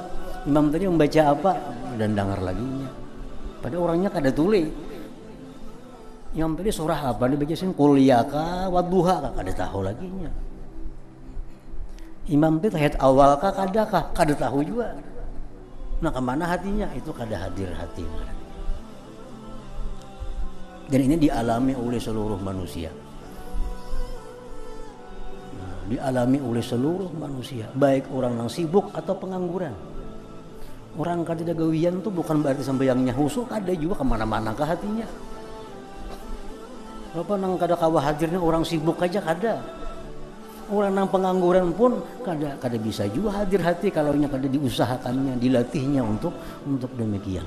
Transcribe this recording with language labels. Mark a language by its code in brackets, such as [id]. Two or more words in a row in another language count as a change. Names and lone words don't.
[bjn] Imam tadi membaca apa dan dengar lagi nya. Pada orangnya kada tuli. Imam tadi surah apa dibacain kuliah kah wadduha kah kada tahu lagi nya. Imam itu ayat awal kah kada tahu juga. Nah kemana hatinya itu kada hadir hati. [id] Dan ini dialami oleh seluruh manusia. Dialami oleh seluruh manusia, baik orang yang sibuk atau pengangguran. [bjn] Orang kada gawian itu bukan berarti sembahyangnya khusyuk, ada juga kemana-mana ke hatinya. Apa nang kada kawa hadirnya orang sibuk aja kada. Orang yang pengangguran pun kada bisa juga hadir hati kalau nya kada diusahakannya, dilatihnya untuk demikian.